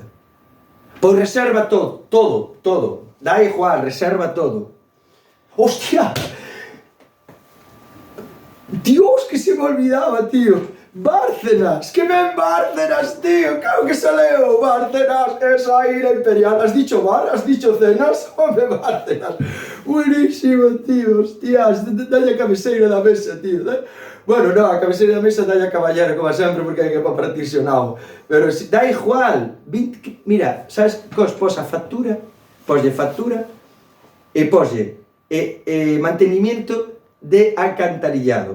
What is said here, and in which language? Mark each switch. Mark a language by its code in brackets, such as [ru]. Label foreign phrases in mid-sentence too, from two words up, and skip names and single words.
[gl] Pois reserva todo. Dá igual, reserva todo. Hostia! [es] Dios, que se me olvidaba, tío. [gl] Bárcenas, que ven Bárcenas, tío, [es] claro que se leo, [gl] Bárcenas, [es] esa ira imperial, has dicho bar, has dicho cenas, [gl] home, Bárcenas, [es] buenísimo, tío, [gl] hostias, dalle a cabeceira da mesa, tío, bueno, non, a cabeceira da mesa dalle a caballero, como sempre, porque hai que partirse o nabo, pero da igual, mira, sabes cos pos a factura, poslle factura, e poslle [es] mantenimiento de alcantarillado.